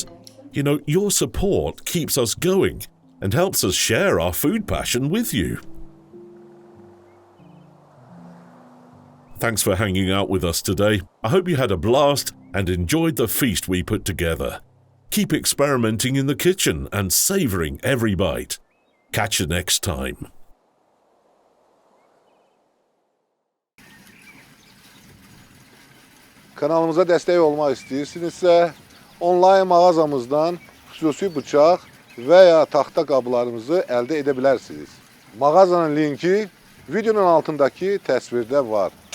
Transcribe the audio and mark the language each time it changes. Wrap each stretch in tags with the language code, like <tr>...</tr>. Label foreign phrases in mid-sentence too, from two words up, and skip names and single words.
<en>You know, your support keeps us going and helps us share our food passion with you. Thanks for hanging out with us today. I hope you had a blast and enjoyed the feast we put together. Keep experimenting in the kitchen and savoring every bite. Catch you next time.</en> <az>Kanalımıza destek olmak istəyirsinizsə, online mağazamızdan xüsusi bıçaq və ya taxta qablarımızı əldə edə bilərsiniz. Mağazanın linki videonun altındakı təsvirdə var.</az>